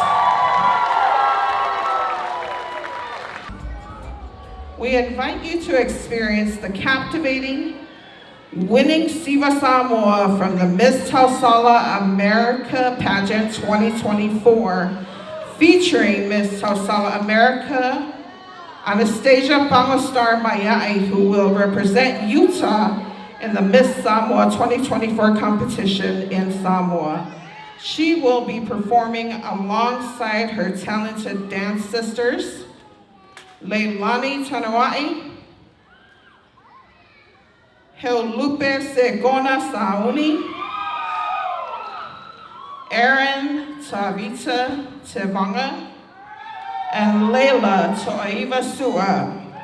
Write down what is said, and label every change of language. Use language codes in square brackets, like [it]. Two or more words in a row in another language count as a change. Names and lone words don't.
[en] We invite you to experience the captivating winning Siva Samoa from the Miss Tausala America Pageant 2024, featuring Miss Tausala America, Anastasia Pangastar Mayai, who will represent Utah in the Miss Samoa 2024 competition in Samoa. She will be performing alongside her talented dance sisters, Leilani Tanai, Heolupe Segona Sauni, Erin Tavita Tevanga, and Leila Toaiva Sua.